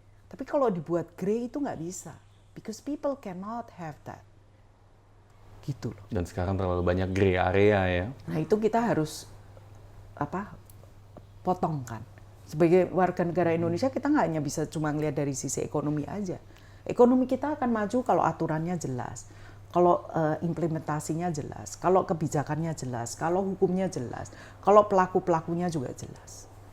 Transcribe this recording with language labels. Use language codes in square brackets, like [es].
[id] Tapi kalau dibuat grey itu nggak bisa. [en] Because people cannot have that. [id] Gitu loh. Dan sekarang terlalu banyak grey area ya. Nah itu kita harus potongkan. Sebagai warga negara Indonesia kita nggak hanya bisa cuma ngelihat dari sisi ekonomi aja. Ekonomi kita akan maju kalau aturannya jelas. Kalau implementasinya jelas, kalau kebijakannya jelas, kalau hukumnya jelas, kalau pelaku-pelakunya juga jelas.